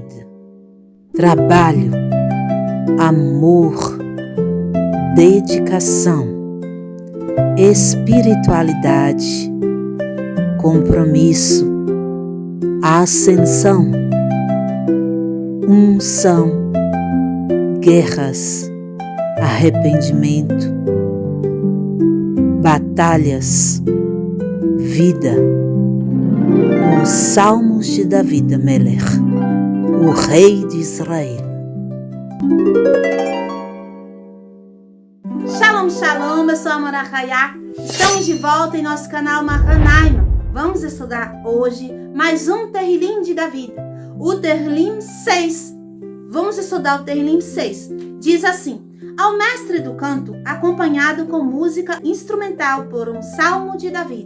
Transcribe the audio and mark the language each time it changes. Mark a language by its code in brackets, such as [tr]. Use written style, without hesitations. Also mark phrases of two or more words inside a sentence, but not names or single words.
[pt] Trabalho, amor, dedicação, espiritualidade, compromisso, ascensão, unção, guerras, arrependimento, batalhas, vida. Os Salmos de David Melech, o rei de Israel. Shalom, shalom, eu sou a Mora Hayá. Estamos de volta em nosso canal Mahanaim. Vamos estudar hoje mais um Terrilim de David, o Terrilim 6. Vamos estudar o Terrilim 6. Diz assim: ao mestre do canto, acompanhado com música instrumental por um salmo de David.